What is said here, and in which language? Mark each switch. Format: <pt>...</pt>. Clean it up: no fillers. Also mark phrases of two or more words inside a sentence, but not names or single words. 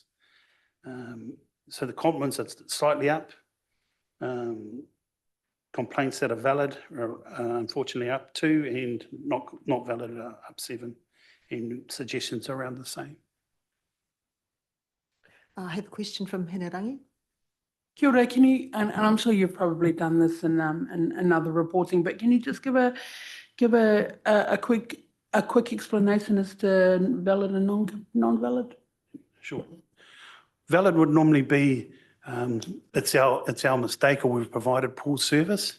<en>So the compliments are slightly up. Complaints that are valid are unfortunately up 2, and not valid are up 7, and suggestions around the same. I have a question from Hinerangi.</en> <mi>Kia ora,</mi> <en>can you, and I'm sure you've probably done this in other reporting, but can you just give a quick explanation as to valid and non-valid? Sure. Valid would normally be it's our mistake, or we've provided poor service.</en>